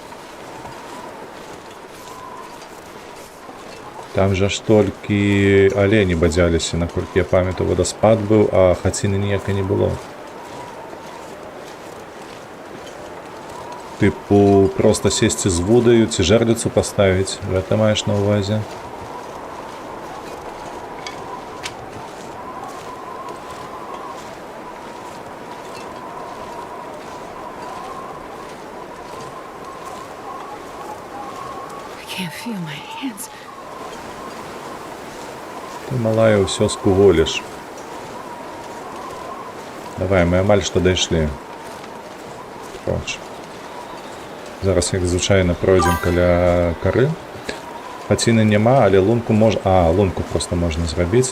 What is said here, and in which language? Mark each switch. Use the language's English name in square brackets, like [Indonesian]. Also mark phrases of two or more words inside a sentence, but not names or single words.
[Belarusian] Там жа ж толькі алені бадзяліся, наколькі я памятаю, вадаспад быў, а хаціны ніякай не было. Тыпу, проста сесці з вудаю ці жерліцу паставіць. Гэта маеш на ўвазе? [English] I can't feel my hands. [Belarusian] Ты, малая, ўсё скуголіш. Давай, мы амаль што дайшлі. Проч. Зараз, як звычайна, пройдзем каля кары. Хаціны няма, але лунку можна... лунку проста можна зрабіць.